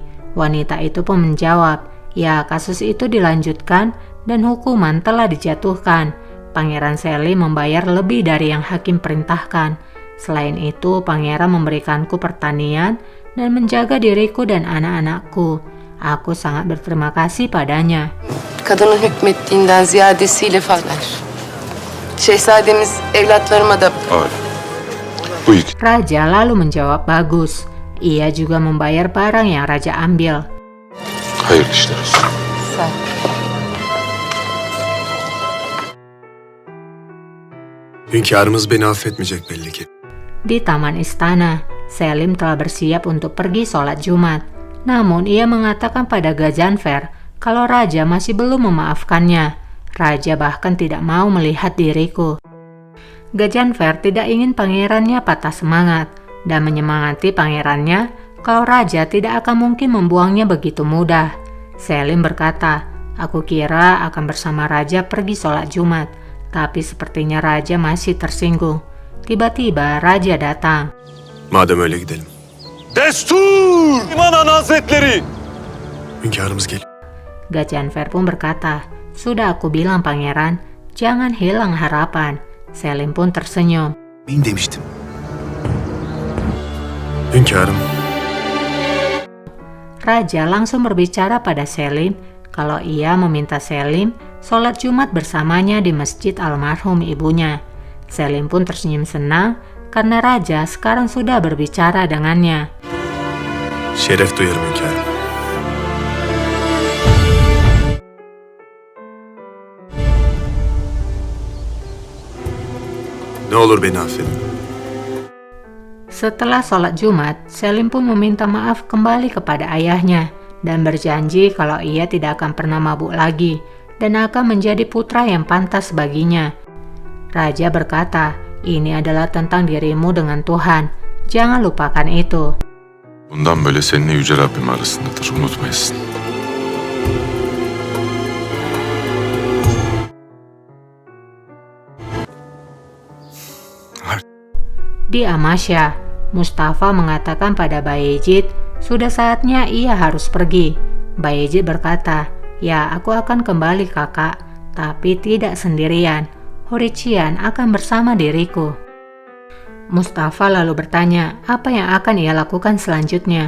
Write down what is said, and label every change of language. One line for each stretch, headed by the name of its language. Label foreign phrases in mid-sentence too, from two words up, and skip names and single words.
Indonesian: Wanita itu pun menjawab, "Ya, kasus itu dilanjutkan dan hukuman telah dijatuhkan. Pangeran Selim membayar lebih dari yang hakim perintahkan. Selain itu, pangeran memberikanku pertanian dan menjaga diriku dan anak-anakku. Aku sangat berterima kasih padanya.
Turkish: Kadının hükmettiğinden ziyadesiyle fazlalar. Şehzademiz evlatlarıma da Öyle. Bu yük.
Indonesian: Raja lalu menjawab bagus. Ia juga membayar barang yang raja ambil.
Turkish: Hayırlı işler olsun. sağ ol. Hünkârımız beni affetmeyecek belli ki.
Indonesian: Di taman istana, Selim telah bersiap untuk pergi sholat Jumat. Namun ia mengatakan pada Gajanfer kalau raja masih belum memaafkannya. Raja bahkan tidak mau melihat diriku. Gajanfer tidak ingin pangerannya patah semangat dan menyemangati pangerannya kalau raja tidak akan mungkin membuangnya begitu mudah. Selim berkata, aku kira akan bersama raja pergi sholat Jumat, tapi sepertinya raja masih tersinggung. Tiba-tiba raja datang.
Turkish: Madem öyle gidelim. Destur! İmanan Hazretleri! Hünkârımız geliyor.
Indonesian: Gajanfer pun berkata, sudah aku bilang pangeran, jangan hilang harapan. Selim pun tersenyum.
Turkish: Ben demiştim. Hünkârım,
Indonesian: Raja langsung berbicara pada Selim kalau ia meminta Selim sholat Jumat bersamanya di masjid almarhum ibunya. Selim pun tersenyum senang karena raja sekarang sudah berbicara dengannya.
Turkish: şeref duyarım hünkârım. Ne olur beni affedin.
Indonesian: Setelah sholat Jumat, Selim pun meminta maaf kembali kepada ayahnya dan berjanji kalau ia tidak akan pernah mabuk lagi dan akan menjadi putra yang pantas baginya. Raja berkata, ini adalah tentang dirimu dengan Tuhan. Jangan lupakan itu.
Turkish: Bundan böyle seninle Yüce Rabbim arasındadır, unutmayasın.
Indonesian: Di Amasya, Mustafa mengatakan pada Bayezid, sudah saatnya ia harus pergi. Bayezid berkata, ya aku akan kembali kakak, tapi tidak sendirian. Hurician akan bersama diriku. Mustafa lalu bertanya apa yang akan ia lakukan selanjutnya.